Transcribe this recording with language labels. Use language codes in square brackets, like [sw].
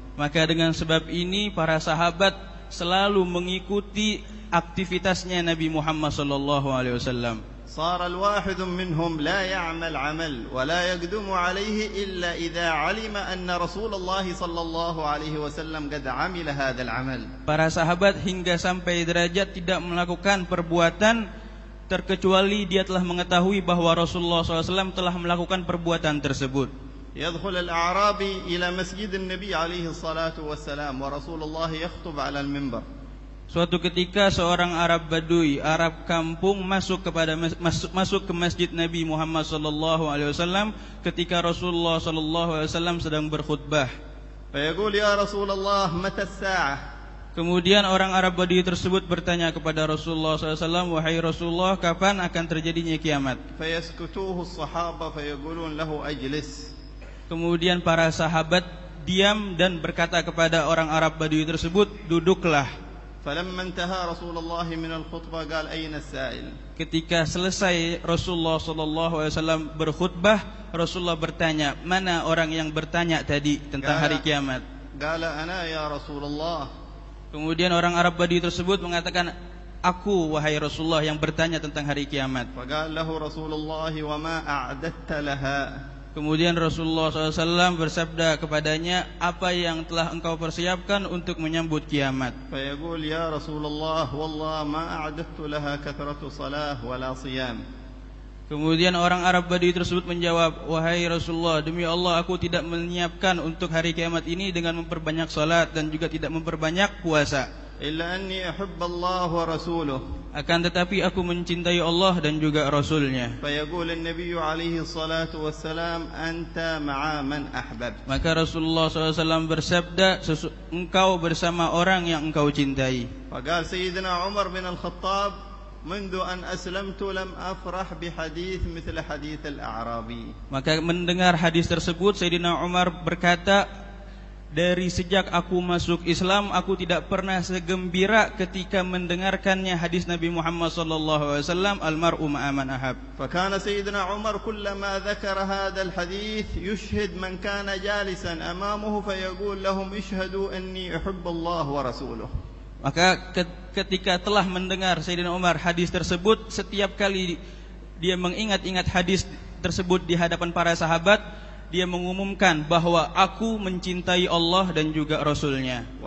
[id] Maka dengan sebab ini para sahabat selalu mengikuti aktivitasnya Nabi Muhammad sallallahu alaihi wasallam. [ar] صار الواحد منهم لا يعمل عمل ولا يقدم عليه إلا إذا علم أن رسول الله صلى الله عليه وسلم قد عمل هذا العمل. [id] Para sahabat hingga sampai derajat tidak melakukan perbuatan terkecuali dia telah mengetahui bahwa Rasulullah SAW telah melakukan perbuatan tersebut. [ar] يدخل الأعرابي إلى مسجد النبي عليه الصلاة والسلام ورسول الله يخطب على المنبر. [id] Suatu ketika seorang Arab Badui, Arab kampung masuk ke masjid Nabi Muhammad sallallahu alaihi wasallam ketika Rasulullah sallallahu alaihi wasallam sedang berkhutbah. [ar] فيقول يا رسول الله متى الساعة. [id] Kemudian orang Arab Badui tersebut bertanya kepada Rasulullah SAW, wahai Rasulullah, kapan akan terjadinya kiamat? [ar] فيسكتوه الصحابة فيقولون له أجلس. [id] Kemudian para sahabat diam dan berkata kepada orang Arab Badui tersebut, duduklah. [ar] فلما انتهى رسول الله من الخطبة قال أين السائل. [id] Ketika selesai Rasulullah SAW berkhutbah, Rasulullah bertanya, mana orang yang bertanya tadi tentang hari kiamat? [ar] قال أنا يا رسول الله. [id] Kemudian orang Arab Badui tersebut mengatakan, aku wahai Rasulullah yang bertanya tentang hari kiamat. [ar] فقال له رسول الله وما أعددت لها. [id] Kemudian Rasulullah SAW bersabda kepadanya, apa yang telah engkau persiapkan untuk menyambut kiamat? [ar] فيقول يا رسول الله والله ما أعددت لها كثرة صلاة ولا صيام. [id] Kemudian orang Arab Badui tersebut menjawab, wahai Rasulullah, demi Allah aku tidak menyiapkan untuk hari kiamat ini dengan memperbanyak salat dan juga tidak memperbanyak puasa. [ar] إلا أني أحب الله ورسوله. [id] Akan tetapi aku mencintai Allah dan juga Rasulnya. [ar] فيقول النبي عليه الصلاة والسلام أنت مع من أحببت. [id] Maka Rasulullah SAW bersabda, engkau bersama orang yang engkau cintai. [ar] فقال سيدنا عمر بن الخطاب منذ أن أسلمت لم أفرح بحديث مثل حديث الأعرابي. [id] Maka mendengar hadis tersebut, Sayyidina Umar berkata, dari sejak aku masuk Islam, aku tidak pernah segembira ketika mendengarkannya hadis Nabi Muhammad SAW, [ar] almar'u ma'a man ahab. فكان سيدنا عمر كلما ذكر هذا الحديث يشهد من كان جالسا أمامه فيقول لهم اشهدوا أني أحب الله ورسوله. [id] Maka ketika telah mendengar Sayyidina Umar hadis tersebut, setiap kali dia mengingat-ingat hadis tersebut di hadapan para sahabat, dia mengumumkan bahwa aku mencintai Allah dan juga Rasulnya.